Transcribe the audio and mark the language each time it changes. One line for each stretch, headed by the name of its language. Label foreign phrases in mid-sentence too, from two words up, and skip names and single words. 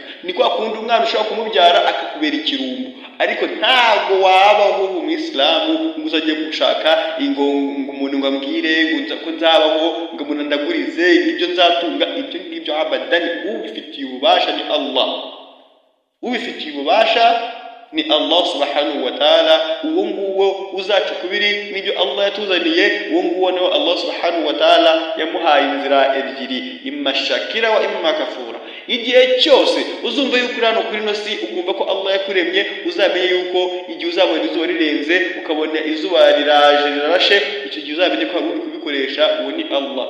Kinyarwanda: Ni kwa kundi umwana ushobora kumubyara akakubera ikirumbu, ariko ntabwo wabaho mu Isilamu ngo uzajye gushaka ngo umuntu ngo ambwire ngo ko nzabaho, ngo umuntu ndagurize ibyo nzatunga. Ibyo ngibyo abadani, ubifitiye ububasha ni Allah. Ubifitiye ububasha ni Allah
Arabic: سبحانه وتعالى.
Kinyarwanda: Uwo nguwo uzaca kubiri n'ibyo Allah yatuzaniye, uwo nguwo nawe Allah
Arabic: سبحانه وتعالى
Kinyarwanda: yamuhaye inzira ebyiri,
Arabic: إما شاكرا وإما كفورا.
Kinyarwanda: Igihe cyose uzumva yuko uri hano kuri ino si ukumva ko Allah yakuremye, uzamenye yuko igihe uzabona izuba rirenze ukabona izuba rirashe, icyo gihe uzamenye ko hari uri kubikoresha, uwo ni Allah.